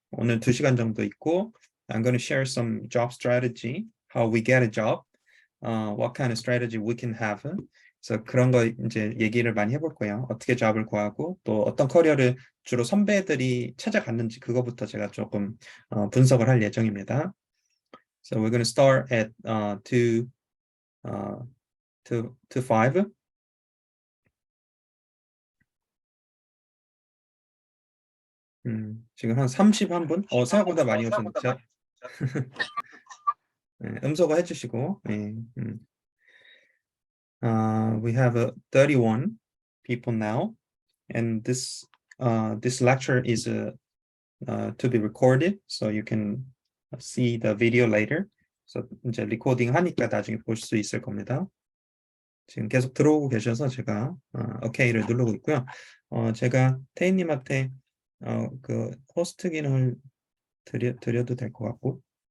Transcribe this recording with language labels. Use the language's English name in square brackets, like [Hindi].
[Korean] 오늘 2시간 정도 있고 [English] I'm going to share some job strategy, how we get a job, what kind of strategy we can have. [Korean] 그래서 그런 거 이제 얘기를 많이 해볼 거예요. 어떻게 잡을 구하고 또 어떤 커리어를 주로 선배들이 찾아갔는지 그거부터 제가 조금 분석을 할 예정입니다. [English] So we're going to start at 5. [Korean] 지금 한 31분? 생각보다 많이 오셨는데 음소거 해주시고 [English] we have 31 people now, and this lecture is to be recorded, so you can see the video later. [Korean] 그래서 이제 리코딩 하니까 나중에 보실 수 있을 겁니다. 지금 계속 들어오고 계셔서 제가 OK를 누르고 있고요. 제가 태희님한테 그 호스트 기능을 드려도 될 것 같고.